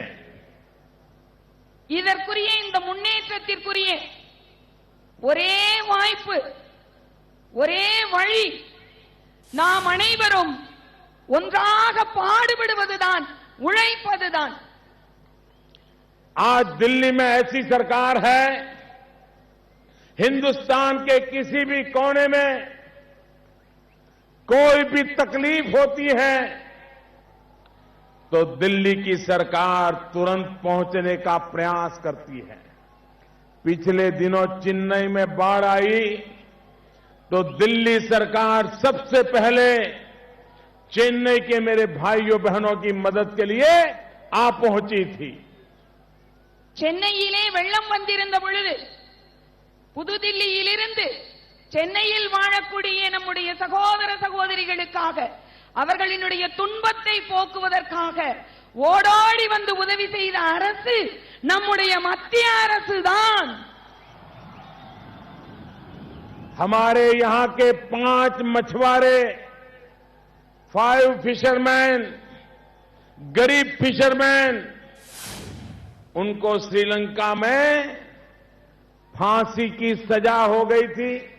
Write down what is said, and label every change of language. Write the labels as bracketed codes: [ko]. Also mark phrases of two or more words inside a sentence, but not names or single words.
[ta] இதற்குரிய இந்த முன்னேற்றத்திற்குரிய ஒரே வாய்ப்பு, ஒரே வழி, நாம் அனைவரும் ஒன்றாக பாடுபடுவதுதான், உழைப்பதுதான். [hi] आज दिल्ली में ऐसी सरकार है, हिंदुस्तान के किसी भी कोने में कोई भी तकलीफ होती है तो दिल्ली की सरकार तुरंत पहुंचने का प्रयास करती है. पिछले दिनों चेन्नई में बाढ़ आई तो दिल्ली सरकार सबसे पहले चेन्नई के मेरे भाइयों बहनों की मदद के लिए आ पहुंची थी. [ta] சென்னையிலே வெள்ளம் வந்திருந்த பொழுது புதுதில்லியிலிருந்து சென்னையில் வாழக்கூடிய நம்முடைய சகோதர சகோதரிகளுக்காக, அவர்களினுடைய துன்பத்தை போக்குவதற்காக ஓடோடி வந்து உதவி செய்த அரசு நம்முடைய மத்திய அரசுதான். [hi] हमारे यहां के 5 मछुआरे, 5 फिशरमैन, गरीब फिशरमैन, उनको श्रीलंका में फांसी की सजा हो गई थी.